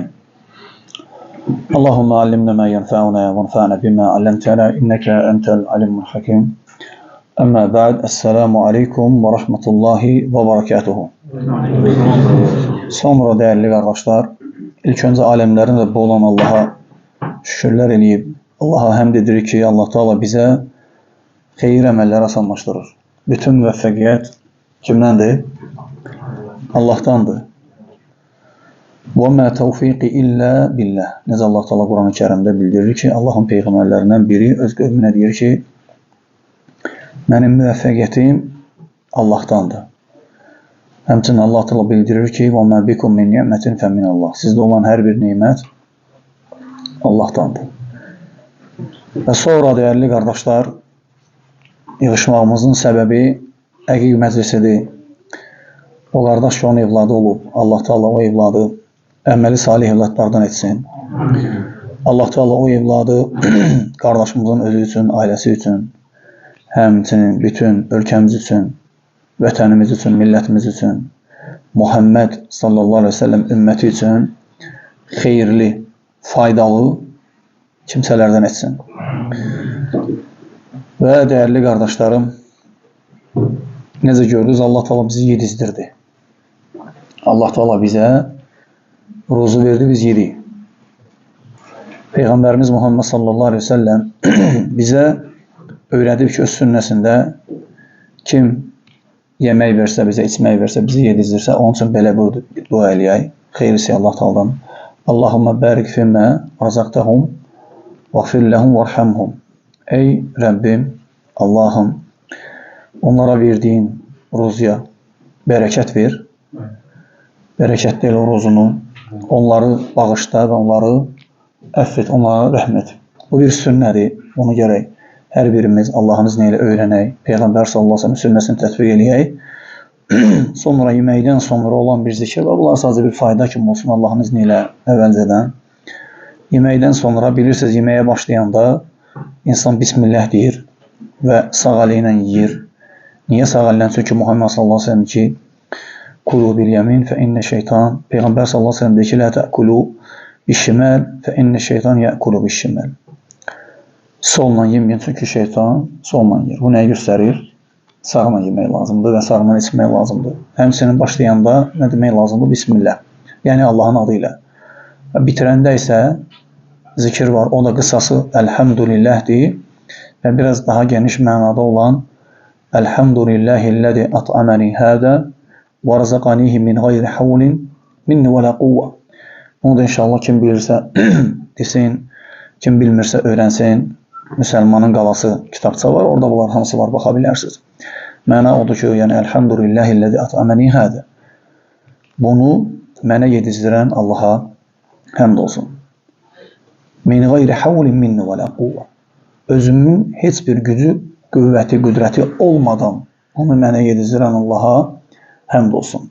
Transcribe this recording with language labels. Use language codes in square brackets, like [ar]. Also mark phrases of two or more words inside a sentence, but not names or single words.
[ar] اللهم علمنا ما ينفعنا وانفعنا بما علمتنا إنك أنت العليم الحكيم. أما بعد. السلام عليكم ورحمة الله وبركاته. [tr] Sonra değerli kardeşler, ilk önce alemlerin Rabbi olan Allah'a şükürler [az] eləyib, Allah'a həmd edirik ki, Allah Teala bize xeyir əməlləri asanlaşdırır. Bütün müvəffəqiyyət kimdəndir? Allahdandır. [ar] وَمَا تَوْفِيقِ إِلَّا بِاللَّهِ. [az] Necə Allah Teala Quran-ı Kərimdə bildirir ki, Allahın peyğəmbərlərindən biri öz qövmünə deyir ki, mənim müvəffəqiyyətim Allahdandır. Həmçinin Allah Teala bildirir ki, [ar] وَمَا بِكُمْ مِنْ نِعْمَةٍ فَمِنَ اللّٰهِ. [az] Sizdə olan hər bir nemət Allahdandır. Və sonra [tr] değerli kardeşler, [az] yığışmağımızın səbəbi Əqiq məclisidir. O qardaş ki, onun evladı olub. Allah Teala o evladı əməli salih evladlardan etsin. Allah Teala o evladı qardaşımızın özü üçün, ailəsi üçün, həmçinin bütün ölkəmiz üçün, vətənimiz üçün, millətimiz üçün, Muhammed [ar] صلى الله عليه وسلم [az] ümməti üçün xeyirli, faydalı kimsələrdən etsin. Və [tr] değerli kardeşlerim, [az] necə gördünüz, Allah Teala bizi yedizdirdi. [tr] Allah Teala bize ruzu verdi, biz yedik. [az] Peygamberimiz Muhammed [ar] صلى الله عليه وسلم [az] bize öyrədib ki, öz sünnəsində kim yemək versə, bizə içmək versə, bizi yedizdirsə, onun üçün belə bir dua eləyək. Xeyrisi Allah Teala'dan. [ar] اللهم بارك فيما رزقتهم واغفر لهم وارحمهم. [tr] Ey Rabbim, Allah'ım, onlara verdiğin ruzuya bereket ver. Bereket değil o ruzunu. Onları bağışla ve onları affet, onlara rahmet. [az] Bu bir sünnədir. [tr] Onu gerek her birimiz Allah'ın izniyle öğrenək. [az] Peygamber [ar] صلى الله عليه وسلم [az] sünnəsini tətbiq eləyək. Sonra yeməkdən sonra olan bir zikir var. Bunlar sadece bir fayda kimi olsun [tr] Allah'ın izniyle [az] əvvəlcədən. Yeməkdən sonra bilirsiniz, yeməyə başlayanda İnsan Bismillah deyir və sağ əli ilə yeyir. Niyə sağ əllə? Çünki Muhammed [ar] صلى الله عليه وسلم [az] ki, [ar] كلوا باليمين فإن الشيطان. [az] Peygamber [ar] صلى الله عليه وسلم [az] deyir ki, [ar] لا تأكلوا بالشمال فإن الشيطان يأكل بالشمال. [az] Solla yeməyin, çünki şeytan solla yer. Bu nəyi göstərir? Sağla yemək lazımdır və sağla içmək lazımdır. Həmçinin başlayanda nə demək lazımdır? Bismillah. Yəni Allahın adıyla. Bitirəndə isə zikir var. [tr] O da kısası elhamdülillah'dir. Ve biraz daha geniş manada olan [ar] الحمد لله الذي أطعمني هذا ورزقنيه من غير حول مني ولا قوة. [tr] Bunu da inşallah kim bilirse desin, kim bilmirse öğrensin. [az] Müslümanın qalası kitabça var. Orada bunlar hamısı var, baxa bilərsiniz. Məna odur ki, yani [ar] الحمد لله الذي أطعمني هذا. [az] Bunu mənə yedizdirən Allah'a həmd olsun. [ar] من غير حول مني ولا قوة. [az] Özümün heç bir gücü, qüvvəti, qüdrəti olmadan onu mənə yedizdirən Allah'a həmd olsun.